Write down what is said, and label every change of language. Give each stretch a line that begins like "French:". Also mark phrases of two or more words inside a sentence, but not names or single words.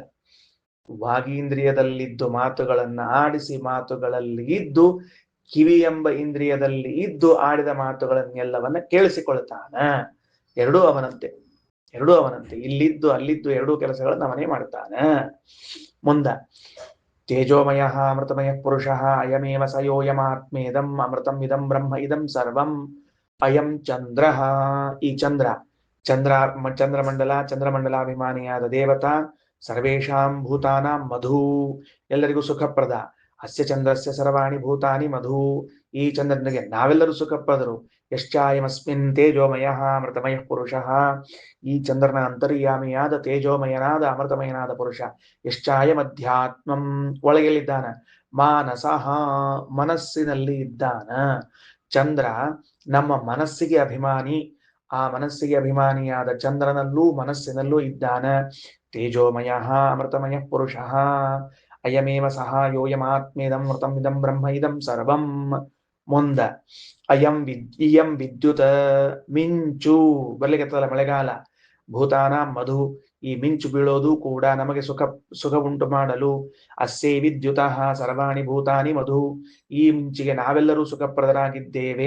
Kannada: ವಾಗೀಂದ್ರಿಯದಲ್ಲಿದ್ದು ಮಾತುಗಳನ್ನ ಆಡಿಸಿ, ಮಾತುಗಳಲ್ಲಿ ಇದ್ದು ಕಿವಿ ಎಂಬ ಇಂದ್ರಿಯದಲ್ಲಿ ಇದ್ದು ಆಡಿದ ಮಾತುಗಳನ್ನೆಲ್ಲವನ್ನ ಕೇಳಿಸಿಕೊಳ್ತಾನ. ಎರಡೂ ಅವನಂತೆ, ಎರಡೂ ಅವನಂತೆ. ಇಲ್ಲಿದ್ದು ಅಲ್ಲಿದ್ದು ಎರಡೂ ಕೆಲಸಗಳನ್ನು ಅವನೇ ಮಾಡ್ತಾನ.
Sanskrit: ಮುಂದ ತೇಜೋಮಯ ಅಮೃತಮಯ ಪುರುಷ, ಅಯಮೇವ ಸಯೋಯಮಾತ್ಮೇದಂ ಅಮೃತಂ ಇದಂ ಬ್ರಹ್ಮ ಇದಂ ಸರ್ವಂ. ಅಯಂ ಚಂದ್ರ,
Kannada: ಈ ಚಂದ್ರಮಂಡಲ, ಚಂದ್ರಮಂಡಲಾಭಿಮಾನಿಯಾದ ದೇವತಾ.
Sanskrit: ಸರ್ವೇಷಾಂ ಭೂತಾನಾಂ ಮಧು,
Kannada: ಎಲ್ಲರಿಗೂ ಸುಖಪ್ರದ.
Sanskrit: ಅಸ್ಯ ಚಂದ್ರಸ್ಯ ಸರ್ವಾಣಿ ಭೂತಾನಿ ಮಧು,
Kannada: ಈ ಚಂದ್ರನಿಗೆ ನಾವೆಲ್ಲರೂ ಸುಖಪ್ರದರು.
Sanskrit: ಯಶ್ಚಾಯಮಸ್ಮಿನ್ ತೇಜೋಮಯ ಅಮೃತಮಯ ಪುರುಷ,
Kannada: ಈ ಚಂದ್ರನ ಅಂತರ್ಯಾಮಿಯಾದ ತೇಜೋಮಯನಾದ ಅಮೃತಮಯನಾದ ಪುರುಷ. ಯಶ್ಚಾಯಮಧ್ಯಾತ್ಮಂ, ಒಳಗೆಲ್ಲಿದ್ದಾನ? ಮಾನಸಃ, ಮನಸ್ಸಿನಲ್ಲಿ ಇದ್ದಾನ. ಚಂದ್ರ ನಮ್ಮ ಮನಸ್ಸಿಗೆ ಅಭಿಮಾನಿ. ಆ ಮನಸ್ಸಿಗೆ ಅಭಿಮಾನಿಯಾದ ಚಂದ್ರನಲ್ಲೂ ಮನಸ್ಸಿನಲ್ಲೂ ಇದ್ದಾನ.
Sanskrit: ತೇಜೋಮಯ ಅಮೃತಮಯ ಪುರುಷ, ಅಯಮೇವ ಸಹ ಯೋಯಮಾತ್ಮೇದಂ ಮೃತಂ ಇದಂ ಬ್ರಹ್ಮ ಇದಂ ಸರ್ವಂ.
Kannada: ಮುಂದ
Sanskrit: ಇಯಂ ವಿದ್ಯುತ್
Kannada: ಮಿಂಚು ಬರ್ಲಿಕ್ಕತ್ತಲ್ಲ ಮಳೆಗಾಲ.
Sanskrit: ಭೂತಾನ ಮಧು,
Kannada: ಈ ಮಿಂಚು ಬೀಳೋದು ಕೂಡ ನಮಗೆ ಸುಖ ಉಂಟು ಮಾಡಲು.
Sanskrit: ಅಸ್ಸೇ ವಿದ್ಯುತಃ ಸರ್ವಾಣಿ ಭೂತಾನಿ ಮಧು,
Kannada: ಈ ಮಿಂಚಿಗೆ ನಾವೆಲ್ಲರೂ ಸುಖಪ್ರದರಾಗಿದ್ದೇವೆ.